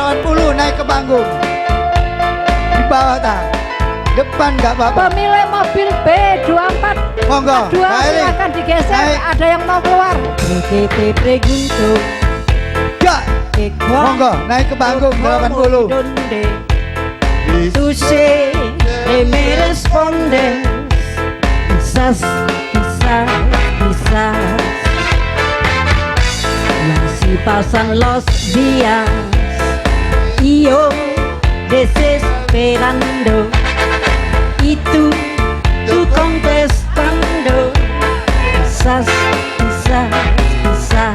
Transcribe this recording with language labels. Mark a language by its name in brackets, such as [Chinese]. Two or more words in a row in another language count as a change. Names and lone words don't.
[Indonesian] 80 naik ke panggung. Di bawah tak? Depan nggak apa-apa. Pemilik mobil B24 Monggo. dua Baik. silakan digeser. Baik. Ada yang mau keluar. Pregunto. Ya. Monggo naik ke panggung 80. [Spanish] Tu sé que me respondes, quizás, quizás, quizás. Y así pasan los días y yo desesperando y tú contestando, quizás, quizás, quizás.